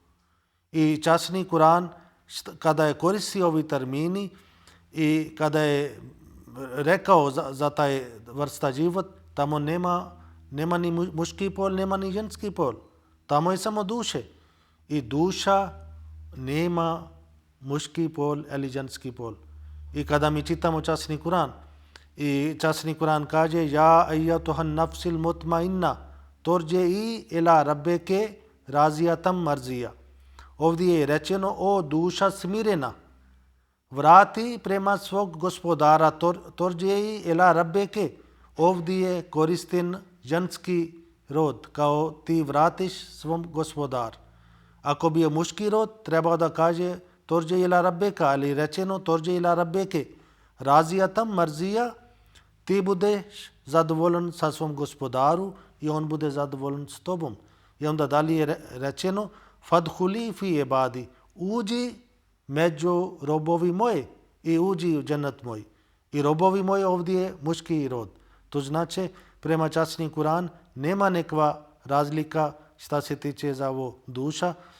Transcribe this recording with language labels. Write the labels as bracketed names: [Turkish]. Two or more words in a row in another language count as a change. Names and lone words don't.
[Bosnian] I časni Kur'an kada je koristio ovi termini i kada je rekao za taj vrsta život, tamo nema ni muški pol, nema ni ženski pol. Tamo je samo duše. I duša nema muški pol ili ženski pol. I kada mi čitamo časni Kur'an, i časni Kur'an kaže [Arabic] يَا أَيَّتُهَا النَّفْسُ الْمُطْمَئِنَّةُ ارْجِعِي إِلَىٰ رَبِّكِ رَاضِيَةً مَرْضِيَّةً. [Bosnian] Ovdje je rečeno o duša smirena, vrati prema svog gospodara, [Arabic] ارْجِعِي إِلَىٰ رَبِّكِ. [Bosnian] Ovdje je koristin ženski rod, kao ti vratiš svom gospodar. Ako bi je muški rod, treba da kaže [Arabic] ارْجِعِي إِلَىٰ رَبِّكَ, [Bosnian] ali rečeno [Arabic] ارْجِعِي إِلَىٰ رَبِّكِ رَاضِيَةً مَرْضِيَّةً, [Bosnian] ti budeš zadovoljan sa svom gospodaru i on bude zadovoljan s tobom. I onda dalje je rečeno [Arabic] فَادْخُلِي فِي عِبَادِي, [Bosnian] uđi među robovi moji i uđi u džennet moj. I robovi moji ovdje je muški rod. To znači prema časni Kur'an nema nekva razlika šta se tiče za ovo duša.